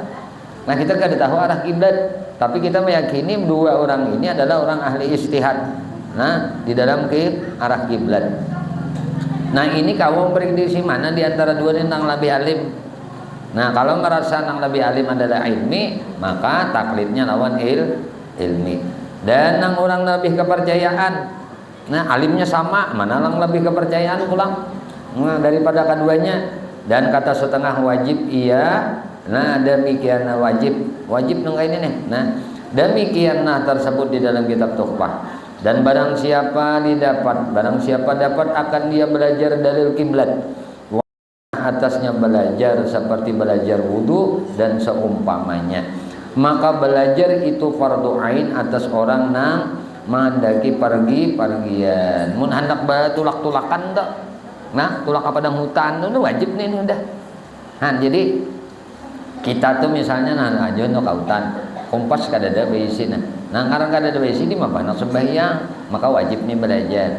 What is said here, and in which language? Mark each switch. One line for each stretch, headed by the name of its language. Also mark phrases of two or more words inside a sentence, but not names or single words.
Banjar: Nah kita kada tahu arah kiblat, tapi kita meyakini 2 orang ini adalah orang ahli istihad. Nah di dalam arah kiblat. Nah ini kamu prediksi mana di antara 2 ini nang lebih alim. Nah kalau merasa nang lebih alim adalah ilmi, maka taklidnya lawan ilmi. Dan nang orang lebih kepercayaan, nah alimnya sama, mana nang lebih kepercayaan pulang daripada keduanya. Dan kata setengah wajib iya. Nah demikian wajib nunggu ini nih.
Indonesian: Nah demikian tersebut di dalam kitab Tuhfah. Dan barang siapa dapat akan dia belajar dalil kiblat, atasnya belajar seperti belajar wudu dan seumpamanya, maka belajar itu fardu ain atas orang nang mandaki pergian.
Banjar: Mun hendak tulak-tulakan tak, nah tulak ke padang hutan itu wajib nih udah. Nah jadi kita tuh misalnya aja no kautan kompas kadada beisi nah karena kadada beisi di mana nak sembahyang maka wajib nih belajar.